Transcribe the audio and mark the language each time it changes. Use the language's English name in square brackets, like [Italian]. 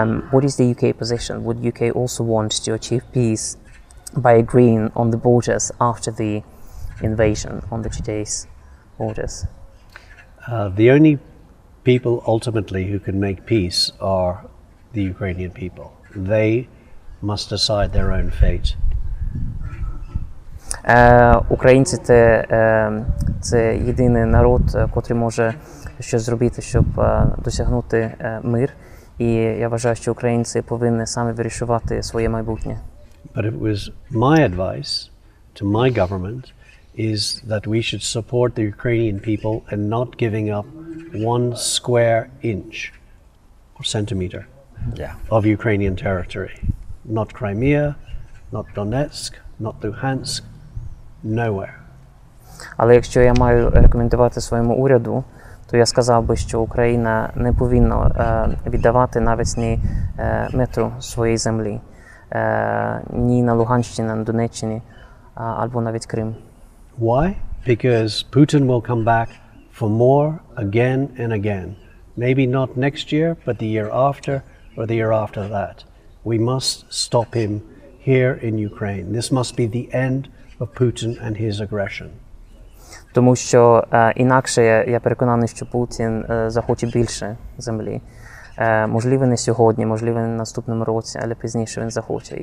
[English] What is the UK position? Would UK also want to achieve peace by agreeing on the borders after the invasion on the today's borders? The only people ultimately who can make peace are the Ukrainian people. They must decide their own fate. [Ukrainian] Українці це єдиний народ, котрий може щось зробити, щоб досягнути мир. І я вважаю, що українці повинні саме вирішувати своє майбутнє. [English] But it was my advice to my government is that we should support the Ukrainian people in not giving up 1 square inch or centimeter of Ukrainian territory. Not Crimea, not Donetsk, not Luhansk, nowhere. [Ukrainian] Але якщо я маю рекомендувати своєму уряду, то я сказав би, що Україна не повинна віддавати навіть ні метру своєї землі. Ні на Луганщині, на Донеччині, або навіть Крим. [English] Why? Because Putin will come back for more again and again. Maybe not next year, but the year after or the year after that. We must stop him here in Ukraine. This must be the end of Putin and his aggression. [Ukrainian] Тому що інакше я переконаний, що Путін захоче більше землі. Можливо, не сьогодні, можливо, не в наступному році, але пізніше він захоче.